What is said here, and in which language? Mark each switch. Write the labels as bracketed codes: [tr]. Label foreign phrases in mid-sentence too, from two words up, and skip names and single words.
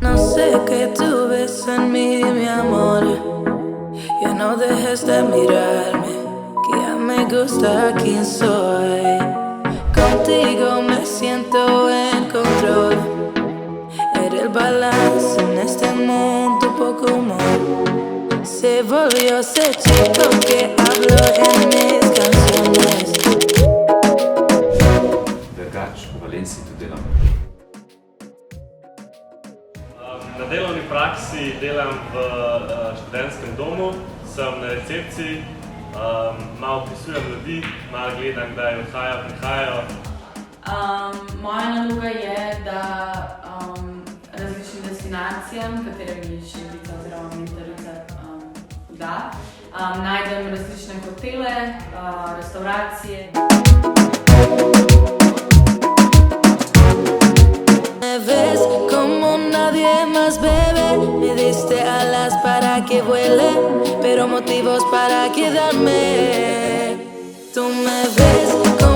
[es] sé que tú ves en mí, mi amor. Ya no dejes de mirarme, que ya me gusta quién soy. Contigo me siento en control. Eres el balance en este mundo poco común. Se volvió ese chico que habló en mis canciones. [sl] Drugače, v Valenciji tudi delam. Na delovni praksi delam v študentskem domu, sem na recepciji, malo opisujem ljudi, malo gledam, kdaj odhajajo, prihajajo. Moja naloga je, da različnim destinacijam, katere mi šefica oziroma mentorica da, najdem različne hotele, restauracije. [es] Me ves como nadie más, bebé. Me diste alas para que vuele, pero motivos para quedarme. Tú me ves